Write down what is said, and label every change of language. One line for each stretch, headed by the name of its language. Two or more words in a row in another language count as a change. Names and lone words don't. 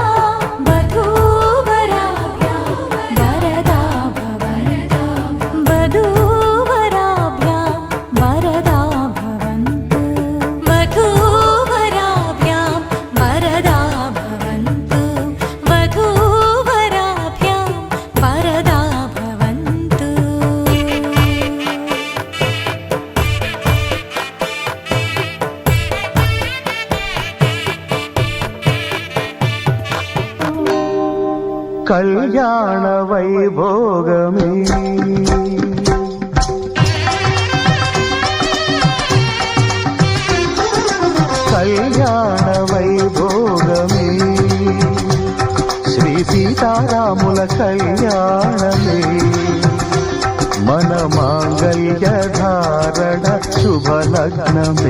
Sanskrit: वधूवराभ्यां वरदा भवन्तु वधूवराभ्यां वरदा भवन्तु वधूवराभ्यां वरदा भवन्तु वधूवराभ्यां वरदा भवन्तु
Telugu: కళ్యాణ వైభోగమే కళ్యాణ వైభోగమే శ్రీ సీతారాముల కళ్యాణమే మన మాంగళ్య ధారణ శుభలగ్నమే